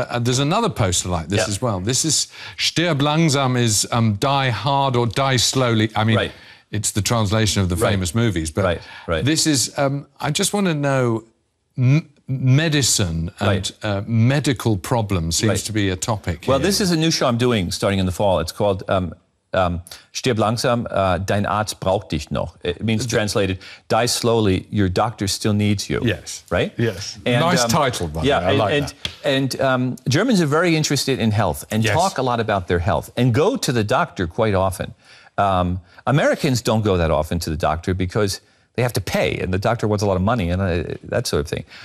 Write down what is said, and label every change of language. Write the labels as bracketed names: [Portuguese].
[English] there's another poster like this as well. This is Stirb langsam is die hard or die slowly. I mean, it's the translation of the famous movies. But this is... I just want to know... medicine and medical problems seems to be a topic here. Well, this is a new show I'm doing starting in the fall. It's called [German] Stirb langsam, dein Arzt braucht dich noch. [English] It means translated, die slowly, your doctor still needs you. Yes. Right? Yes. And, nice title, by the way. I like that. And Germans are very interested in health and talk a lot about their health and go to the doctor quite often. Americans don't go that often to the doctor because they have to pay, and the doctor wants a lot of money and that sort of thing.